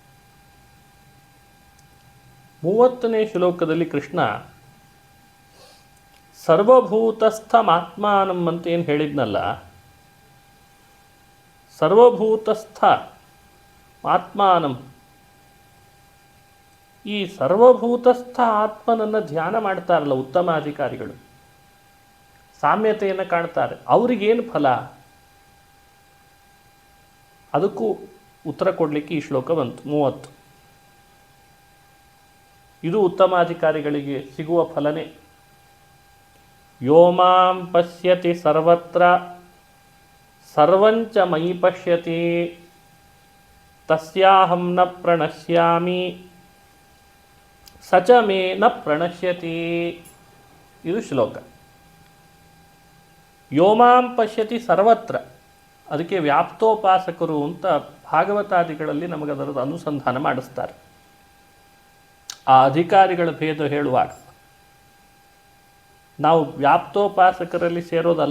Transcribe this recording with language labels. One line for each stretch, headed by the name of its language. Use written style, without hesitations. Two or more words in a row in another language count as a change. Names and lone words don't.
Kannada: 30ನೇ ಶ್ಲೋಕದಲ್ಲಿ ಕೃಷ್ಣ ಸರ್ವಭೂತಸ್ಥಮಾತ್ಮಾನಂ ಅಂತ ಏನು ಹೇಳಿದ್ನಲ್ಲ,
Sanskrit: ಸರ್ವಭೂತಸ್ಥ ಆತ್ಮಾನಂ,
Kannada: ಈ ಸರ್ವಭೂತಸ್ಥ ಆತ್ಮನನ್ನು ಧ್ಯಾನ ಮಾಡ್ತಾರಲ್ಲ ಉತ್ತಮಾಧಿಕಾರಿಗಳು, ಸಾಮ್ಯತೆಯನ್ನು ಕಾಣ್ತಾರೆ, ಅವರಿಗೇನು ಫಲ? ಅದಕ್ಕೂ ಉತ್ತರ ಕೊಡಲಿಕ್ಕೆ ಈ ಶ್ಲೋಕ ಬಂತು 30. ಇದು ಉತ್ತಮಾಧಿಕಾರಿಗಳಿಗೆ ಸಿಗುವ ಫಲನೇ.
Sanskrit: ಯೋಮಾಂ ಪಶ್ಯತಿ ಸರ್ವತ್ರ ಸರ್ವಂಚ ಮಯಿ ಪಶ್ಯತಿ ತಸ್ಯಾಹಂ ನ ಪ್ರಣಶ್ಯಾಮಿ ಸಚ ಮೇ ನ ಪ್ರಣಶ್ಯತಿ.
Kannada: ಇದು ಶ್ಲೋಕ.
Sanskrit: ಯೋಮಾಂ ಪಶ್ಯತಿ ಸರ್ವತ್ರ,
Kannada: ಅದಕ್ಕೆ ವ್ಯಾಪ್ತೋಪಾಸಕರು ಅಂತ ಭಾಗವತಾದಿಗಳಲ್ಲಿ ನಮಗದರದ ಅನುಸಂಧಾನ ಮಾಡಿಸ್ತಾರೆ. ಆ ಅಧಿಕಾರಿಗಳ ಭೇದ ಹೇಳುವಾಗ ನಾವು ವ್ಯಾಪ್ತೋಪಾಸಕರಲ್ಲಿ ಸೇರೋದಲ್ಲ.